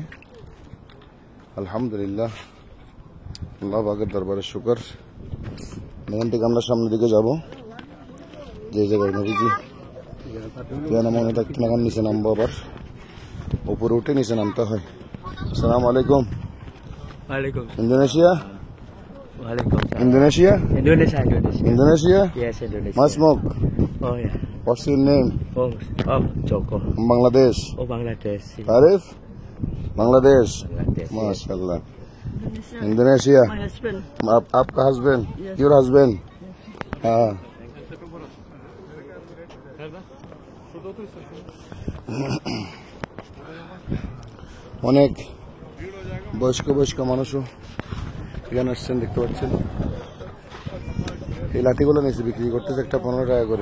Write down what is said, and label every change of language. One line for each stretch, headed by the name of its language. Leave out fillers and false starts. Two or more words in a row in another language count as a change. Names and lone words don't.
Bangla: আলহামদুলিল্লাহ, আল্লাহ পাকের দরবারে শুকর। এখান থেকে আমরা সামনের দিকে যাব, যে জায়গায় নবীজি মনে থাকতেন। এখন নিচে নামবো, আবার উপরে উঠে নিচে নামতে হয়।
Arabic: السلام عليكم. Indonesia?
English: Indonesia? Indonesia? Yes, Indonesia. Mas Mok, Oh yeah. what's your name? Oh, Joko. Bangladesh. Oh, Bangladesh. Arif? Bangladesh. Bangladesh. MashaAllah. Indonesia. My husband. आपका husband? Your husband?
Hindi: हाँ.
Bangla: অনেক বয়স্ক মানুষও এখানে আসছেন, দেখতে পাচ্ছেন। এই লাঠিগুলো নিচে বিক্রি করতেছে, একটা 15 টাকা করে।